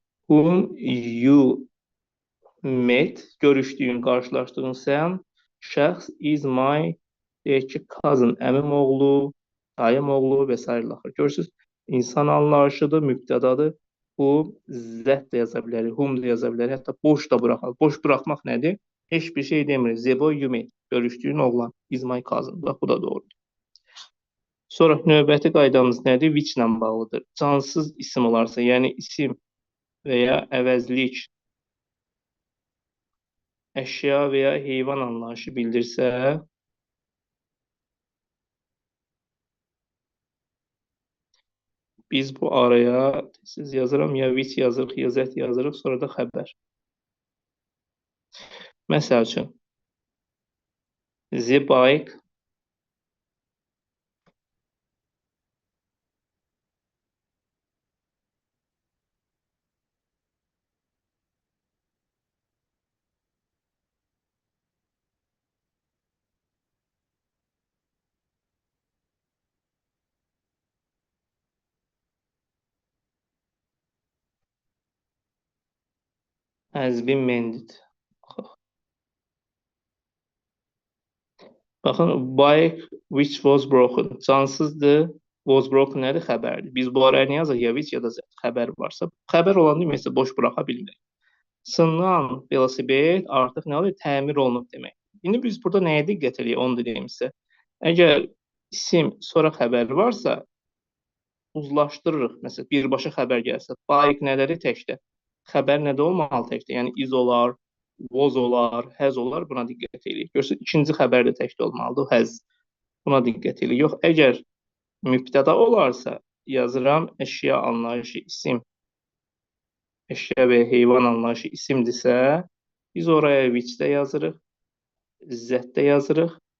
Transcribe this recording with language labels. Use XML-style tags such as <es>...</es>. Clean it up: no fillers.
<en>Whom you met,</en> <az>görüşdüyün, qarşılaşdığın sən şəxs</az> <en>is my,</en> <az>deyək ki, cousin, əmim oğlu, dayım oğlu və s. Görürsünüz, insan anlayışıdır, mübtədadır. Bu, that da yaza bilərik, whom da yaza bilərik, hətta boş da buraxaq. Boş buraxmaq nədir? Heç bir şey demirik.</az> <en>The boy you met,</en> <az>görüşdüyün oğlan</az> <en>is my cousin.</en> <az>Bax, bu da doğrudur. Sonra növbəti qaydamız nədir? Which ilə bağlıdır. Cansız isim olarsa, yəni isim və ya əvəzlik əşya və ya heyvan anlayışı bildirsə, biz bu araya, siz yazıram, ya which yazırıq, ya that yazırıq, sonra da xəbər. Məsəl üçün,</az> <en>the bike has been mended.</en> <az>Baxın,</az> <en>bike which was broken.</en> <az>Cansızdır,</az> <en>was broken</en> <az>nədir? Xəbərdir. Biz bu araya nə yazaq? Ya which ya da that. Xəbər varsa, xəbər olan deməksə boş buraxa bilmirik. Sınınan velosiped artıq nə olur? Təmir olunub demək. İndi biz burada nəyə diqqət edək? Onu deyim sizə. Əgər isim sonra xəbər varsa, uzlaşdırırıq. Məsələn, birbaşa xəbər gəlsə, bike nələri təkdə? Xəbər nədə olmalı təkdə? Yəni is olar, was olar, has olar. Buna diqqət edirik. Görürsünüz, ikinci xəbər də təkdə olmalıdır, has. Buna diqqət edirik. Yox, əgər mübtəda olarsa, yazıram əşya anlayışı isim. Əşya və heyvan anlayışı isimdirsə, biz oraya which də yazırıq, z də yazırıq.</az>